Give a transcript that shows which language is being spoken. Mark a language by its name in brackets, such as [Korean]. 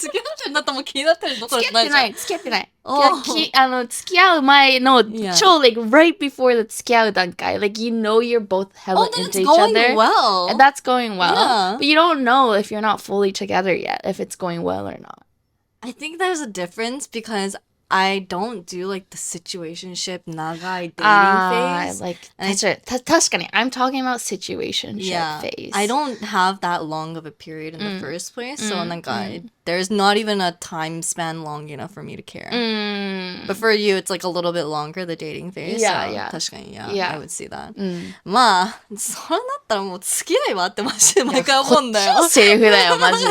[Japanese] 付き合ってんだったらもう気になってるどころじゃないじゃん。付き合ってない。付き合う前の超 [English] like right before the [Japanese] 付き合う段階. [English] Like you know you're both hella into each other. Well. And that's going well. But you don't know if you're not fully together yet, if it's going well or not. I think there's a difference because I don't do like the situationship nagai dating phase. Like, 確かに I'm talking about situationship phase. I don't have that long of a period in the first place. So there's not even a time span long enough for me to care. But for you, it's like a little bit longer, the dating phase. Yeah. 確かに I would see that. [Japanese] まあ、それだったらもう付き合いはってマジで毎回思うんだよ。こっちのセリフだよ、マジで。